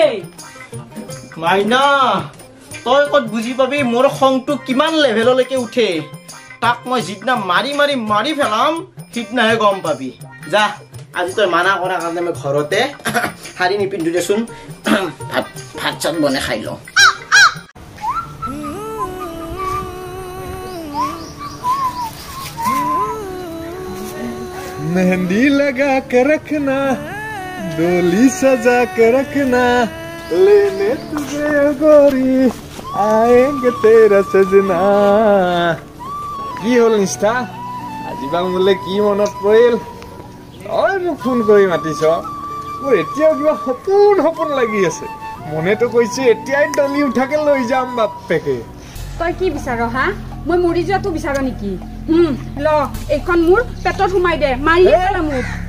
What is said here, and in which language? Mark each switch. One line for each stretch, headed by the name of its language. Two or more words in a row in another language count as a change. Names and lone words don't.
Assamese: মাইনা তই ক'ত বুজি পাবি মোৰ খংটো কিমান লেভেললৈকে উঠে তাক মই যিদিনা মাৰি মাৰি মাৰি পেলাম সিদিনাহে গম পাবি যা আজি তই মানা কৰা কাৰণে মই ঘৰতে শাৰী নিপিন্ধো দেচোন ভাত চাত বনাই খাই লওঁ
Hindi: मेहंदी लगा के रखना डोली सजा के रखना लेने तुझे गोरी आएंगे तेरा सजना
Assamese: কি হল নিষ্ঠা আজি বা মোলে কি মনত পৰিল তই মোক ফোন কৰি মাতিছ মোৰ এতিয়াও কিবা সপোন লাগি আছে মনেতো কৈছে এতিয়াই ডলি উঠাকে লৈ যাম বাপেকে তই কি বিচাৰ হা মই মৰি যোৱাটো বিচাৰ নেকি ল এইখন মোৰ পেটত সোমাই দে মাৰি পেলা মোক